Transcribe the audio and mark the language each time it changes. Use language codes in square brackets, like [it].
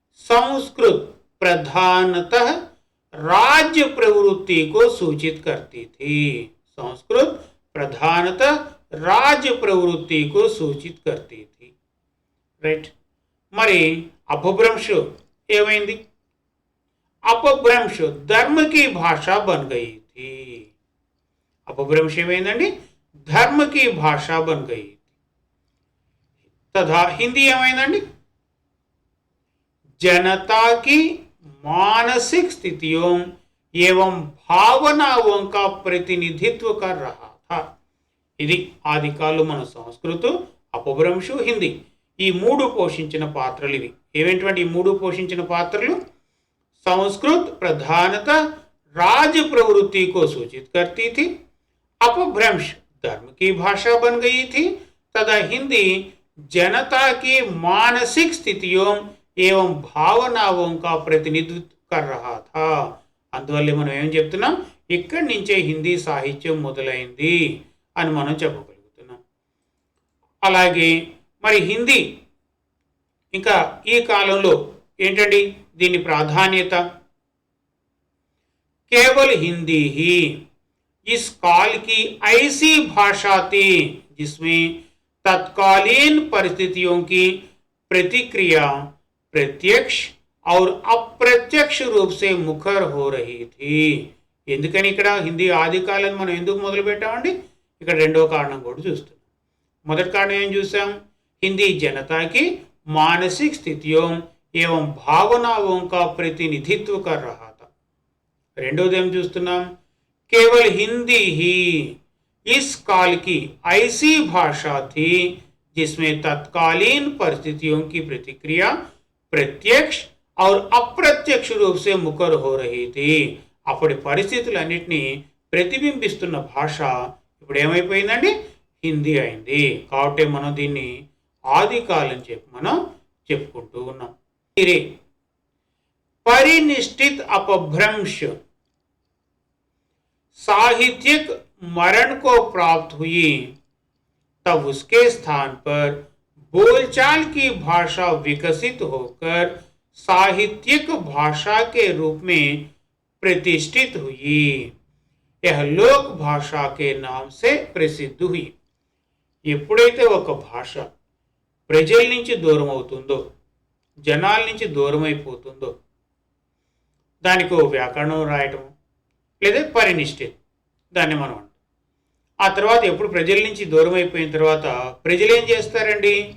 [hi] संस्कृत प्रधानतः राज्य प्रवृत्ति को सूचित करती थी. संस्कृत प्रधानतः राज्य प्रवृत्ति को सूचित करती थी. రైట్. [te] మరి अपभ्रंश ఏమైంది? [hi] अपभ्रंश धर्म की भाषा बन गई थी. [te] अपभ्रंश ఏమైందండి? [hi] धर्म की भाषा बन गई थी. तथा हिंदी [te] ఏమైందండి? [hi] जनता की मानसिक स्थितियों एवं भावनाओं का प्रतिनिधित्व कर रहा था. [te] ఇది ఆదికాలు మన సంస్కృత, అపభ్రంశు, హిందీ ఈ మూడు పోషించిన పాత్రలు ఇవి. ఏవేంటి ఈ మూడు పోషించిన పాత్రలు? संस्कृत प्रधानतः राज्य प्रवृत्ति को सूचित करती थी, अपभ्रंश धर्म की भाषा बन गई थी, तथा हिंदी जनता की मानसिक स्थितियों एवं भावनाओं का प्रतिनिधित्व कर रहा था. అందువల్ల మనం ఏం చెప్తున్నాం? ఇక్కడి నుంచే హిందీ సాహిత్యం మొదలైంది అని మనం చెప్పగలుగుతున్నాం. అలాగే మరి హిందీ ఇంకా ఈ కాలంలో ఏంటండి దీని ప్రాధాన్యత? [hi] केवल हिंदी ही इस काल की ऐसी भाषा थी जिसमें तत्कालीन परिस्थितियों की प्रतिक्रिया प्रत्यक्ष और अप्रत्यक्ष रूप से मुखर हो रही थी. [te] ఎందుకని ఇక్కడ హిందీ ఆది కాలం మనం ఎందుకు మొదలు పెట్టామండి? ఇక్కడ రెండో కారణం కూడా చూస్తున్నాం. మొదటి కారణం ఏం చూసాం? హిందీ జనతాకి [hi] మానసిक स्थितियों एवं भावनाओं का प्रतिनिधित्व कर रहा था. [te] రెండోది ఏం చూస్తున్నాం? [hi] केवल हिंदी ही इस काल की ऐसी भाषा थी जिसमें तत्कालीन परिस्थितियों की प्रतिक्रिया प्रत्यक्ष और अप्रत्यक्ष रूप से मुखर हो रही थी. [te] అప్పటి పరిస్థితులన్నిటినీ ప్రతిబింబిస్తున్న భాష ఇప్పుడు ఏమైపోయిందండి? హిందీ అయింది. కాబట్టి మనం దీన్ని ఆది కాలం చెప్పి మనం చెప్పుకుంటూ ఉన్నాం. [hi] परिनिष्ठित अपभ्रंश साहित्यिक मरण को प्राप्त हुई, तब उसके स्थान पर बोलचाल की भाषा विकसित होकर साहित्यिक भाषा के रूप में प्रतिष्ठित हुई. यह लोक भाषा के नाम से प्रसिद्ध हुई. [te] ఎప్పుడైతే ఒక భాష ప్రజల నుంచి దూరం అవుతుందో, జనాల నుంచి దూరం అయిపోతుందో, దానికి ఓ వ్యాకరణం రాయటం లేదా పరినిష్ఠిత్ దాన్ని మనం అంటాం. ఆ తర్వాత ఎప్పుడు ప్రజల నుంచి దూరం అయిపోయిన తర్వాత ప్రజలు ఏం చేస్తారండి?